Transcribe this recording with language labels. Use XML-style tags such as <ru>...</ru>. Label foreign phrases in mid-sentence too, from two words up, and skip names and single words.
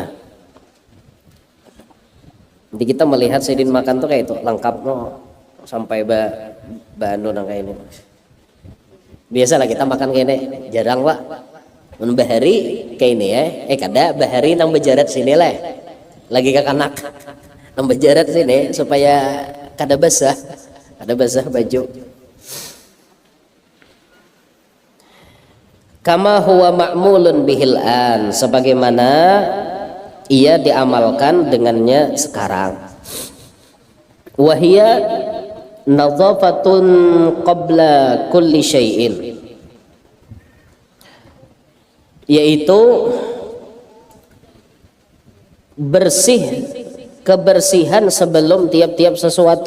<bjn>Nah, jadi kita melihat sidin makan tuh kayak itu lengkap no sampai banu nang kayak ini.</bjn> <id>Biasalah kita makan kayak ini jarang pak.</id> <bjn>Mun bahari kayak ini ya. Kada bahari nang bejarat sini lah. Lagi kakanak nang bejarat sini supaya kada basah baju.</bjn> <ar>كما هو معمول به الآن,</ar> <id>sebagaimana ia diamalkan dengannya sekarang.</id> <ar>وهي نظافة قبل كل شيء,</ar> <id>yaitu kebersihan sebelum tiap-tiap sesuatu.</id>